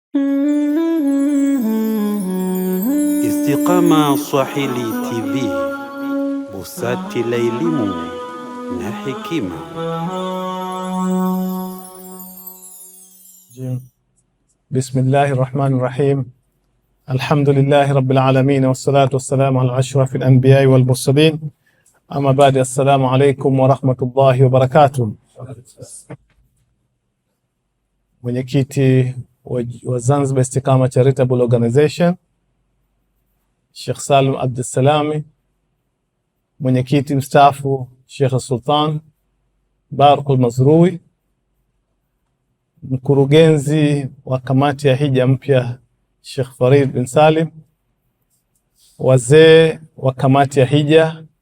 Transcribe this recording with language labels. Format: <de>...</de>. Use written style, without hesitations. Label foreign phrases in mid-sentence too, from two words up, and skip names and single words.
<sw>Istiqama Swahili TV, busati la elimu na hekima.</sw> <ar>بسم الله الرحمن الرحيم. الحمد لله رب العالمين، والصلاة والسلام على أشرف الأنبياء والمرسلين. أما بعد، السلام عليكم ورحمة الله وبركاته.</ar> <sw>Mwenyekiti wa Zanzibar Istiqama Charitable Organization Sheikh Salim Abdussalami, mwenyekiti mstaafu Sheikh Sultan Barakul Mazrui, mkurugenzi wa kamati ya hija mpya Sheikh Farid bin Salim, wazee wa kamati ya hija,</sw>